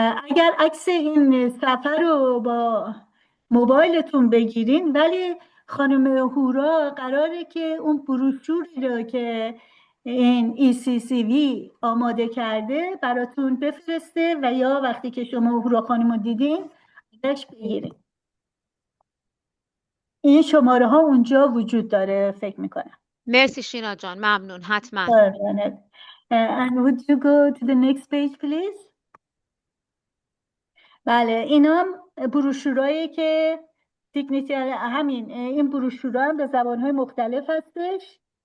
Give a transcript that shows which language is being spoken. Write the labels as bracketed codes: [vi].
[fa] اگر عکس این صفحه رو با موبایلتون بگیرین، ولی خانم هورا قراره که اون بروشوری رو که این ECCV آماده کرده براتون بفرسته و یا وقتی که شما هورا خانم رو دیدین ازش بگیرین. این شماره ها اونجا وجود داره فکر میکنم. مرسی شینا جان، ممنون. حتما. [en] And would you go to the next page please? [fa] بله، اینا هم بروشورایی که دیگنیتی همین این بروشورها هم به زبانهای مختلف هستش.